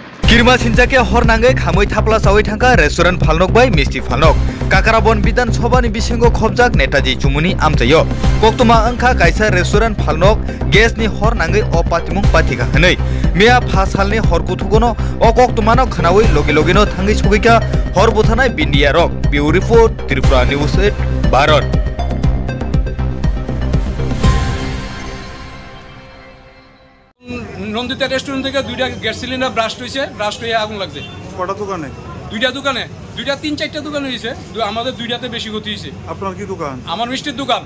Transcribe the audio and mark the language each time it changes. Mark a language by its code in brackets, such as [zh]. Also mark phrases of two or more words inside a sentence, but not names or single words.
[trp] किरमा सिंजाके हरनाङै खामै थाप्ला सावै थांखा रेस्टुरेन्ट फालनक बाय मिस्टी फालनक काकाराबन विधानसभानि बिसिंगो खबजाक नेताजी चुमुनि आमचायो कक्तमा अंखा कायसा रेस्टुरेन्ट फालनक गेसनि हरनाङै अपातिमुं पाथिका हनै मिया फासालनि हरकुथुगनो अ कक्तमानो खनावै लगे लगेनो थाङै सगैका हरबुथानाय बिन्डिया रक बिउ रिपोर्ट त्रिपुरा न्यूज 8 भारत। [bn] নন্দিতা রেস্টুরেন্ট থেকে দুইটা গ্যাস সিলিন্ডার ব্রাস্ট হয়ে আগুন লাগছে। কটা দোকানে? দুইটা তিন চারটা দোকান হয়েছে, আমাদের দুইটাতে বেশি ক্ষতি হয়েছে। আপনার কি দোকান? আমার মিষ্টির দোকান।